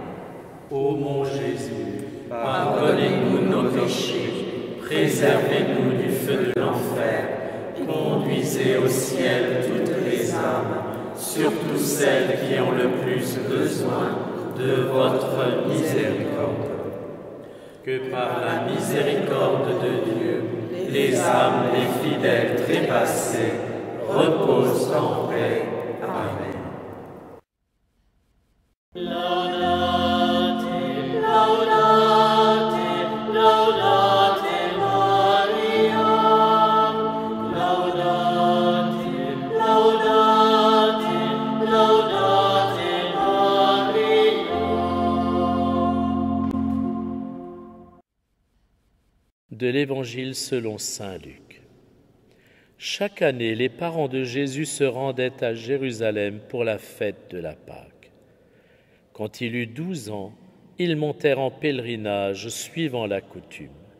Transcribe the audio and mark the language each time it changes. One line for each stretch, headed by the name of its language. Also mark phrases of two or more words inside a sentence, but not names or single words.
French: Ô mon Jésus, pardonnez-nous nos péchés, préservez-nous du feu de l'enfer, conduisez au ciel toutes les âmes, surtout celles qui ont le plus besoin de votre miséricorde. Que par la miséricorde de Dieu, les âmes des fidèles trépassés reposent en paix. Amen.
Latin: Laudate, laudate, laudate Maria. Laudate, laudate, laudate Maria.
French: De l'Évangile selon saint Luc. Chaque année, les parents de Jésus se rendaient à Jérusalem pour la fête de la Pâque. Quand il eut 12 ans, ils montèrent en pèlerinage suivant la coutume.